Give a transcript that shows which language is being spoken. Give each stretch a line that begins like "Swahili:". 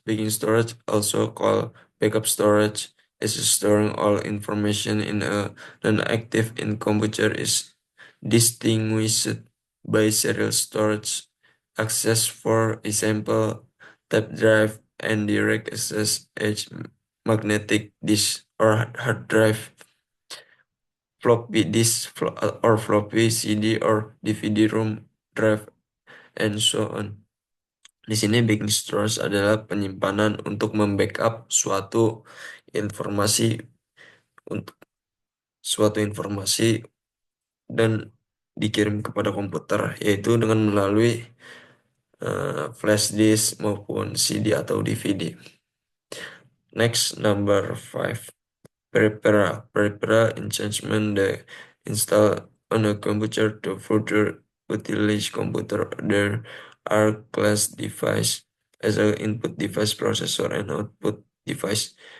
English: Backing storage, also called backup storage, is storing all information in a non-active in computer, is distinguished by serial storage access, for example, tap drive, and direct access edge, magnetic disk or hard drive, floppy disk or floppy CD or DVD ROM drive, and so on.
Indonesian: Di sini backing storage adalah penyimpanan untuk membackup informasi untuk suatu informasi dan dikirim kepada komputer, yaitu dengan melalui flash disk maupun CD atau DVD.
English: Next, number five, peripheral. Peripheral enhancement the install on a computer to further utilize computer. There are class device as an input device, processor, and output device.